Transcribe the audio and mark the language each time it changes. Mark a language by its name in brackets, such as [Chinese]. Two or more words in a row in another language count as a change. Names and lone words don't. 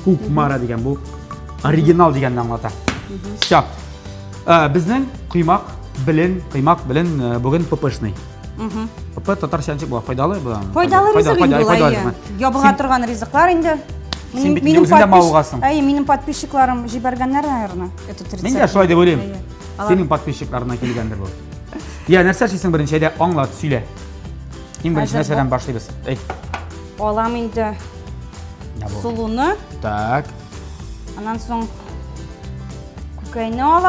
[Tatar] Кукмара дигән бу оригинал дигәнне аңлата. [Russian] Всё. [Tatar] Безнең кыймак белен бүген ППшный. ПП татарча була, файдалы була. Файдалы ризык инде. Ябыга торган ризыклар инде. Минем подписчикларым җибәргәннәр, [Russian] наверное, этот рецепт. [Tatar] Мин дә шулай дип уйлыйм. Синең подписчикларына килгәндер бу. Я нәрсә эшлисең беренче дә аңлат, сөйлә. Иң беренче нәрсәдән башлыйбыз. Алам инде сулуны. [Russian] Так. [Tatar] Аннан соң күкәйне алып.